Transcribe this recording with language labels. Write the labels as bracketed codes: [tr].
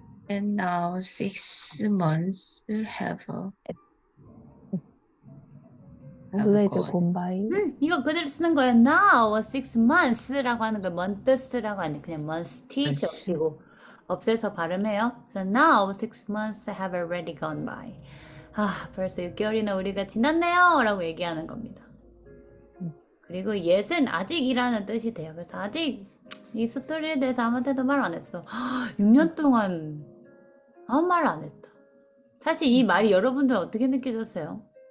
[en] And now 6 months have already gone. gone by. [ko] 이거 그대로 쓰는 거예요. [en] Now, 6months [ko] 라고 하는 걸 months라고 하는 그냥 months, th 없이고 없애서 발음해요. 그래서 [en] now 6 months have already gone by. [ko] 아, 벌써 6개월이나 우리가 지났네요. 라고 얘기하는 겁니다. 음. 그리고 yet은 아직이라는 뜻이 돼요. 그래서 아직 이 스토리에 대해서 아무한테도 말 안 했어. 6년 동안 아무 말 안 했다. 사실 이 말이 여러분들은 어떻게 느껴졌어요?